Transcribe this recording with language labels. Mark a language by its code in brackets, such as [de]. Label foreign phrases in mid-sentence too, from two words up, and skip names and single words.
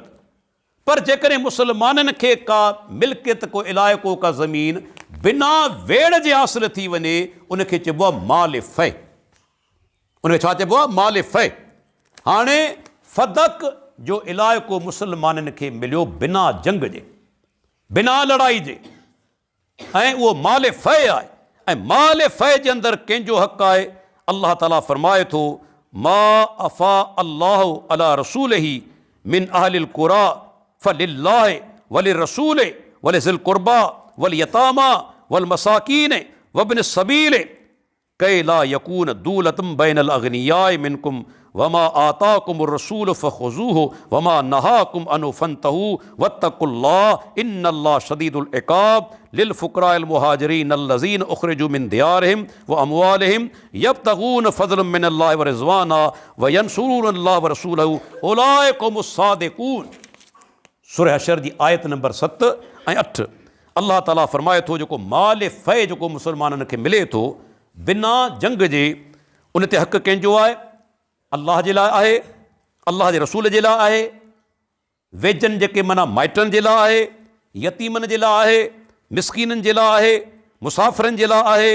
[sd] पर जेकॾहिं मुसलमाननि खे का मिल्कियत, को इलाइक़ो, का ज़मीन बिना वेड़ जे हासिल थी वञे, उनखे चइबो आहे माल फ़ै, उनखे छा चइबो आहे? माल फ़ै। हाणे फ़दक जो इलाइक़ो मुसलमाननि खे मिलियो बिना जंग जे, बिना लड़ाई जे, ऐं उहो माल फ़ै आहे, ऐं माल फ़ै जे अंदरि कंहिंजो हक़ आहे। अल्लाह ताला फरमाए थो [ar] ما أفاء الله على رسوله من أهل القرى فلله وللرسول ولذي القربى واليتامى والمساكين وابن السبيل كي لا يكون دولة بين الأغنياء منكم وما آتاكم الرسول فخذوه وما نهاكم عنه فانتهوا واتقوا الله إن الله شديد العقاب للفقراء المهاجرين الذين أخرجوا من ديارهم وأموالهم يبتغون فضلا من الله ورضوانا وينصرون الله ورسوله أولئك هم الصادقون. [sd] सूरह हशर जी आयत नंबर 7 ऐं 8। अल्लाह ताला फरमाए थो जेको माल फ़ै जेको मुसलमाननि खे मिले थो बिना जंग जे, उन ते हक़ कंहिंजो आहे? अल्लाह जे लाइ आहे, अल्लाह जे रसूल जे लाइ आहे, वेझनि जेके माना माइटनि जे लाइ आहे, यतीमनि जे लाइ आहे, मिसकीननि जे लाइ आहे, मुसाफ़िरनि जे लाइ आहे।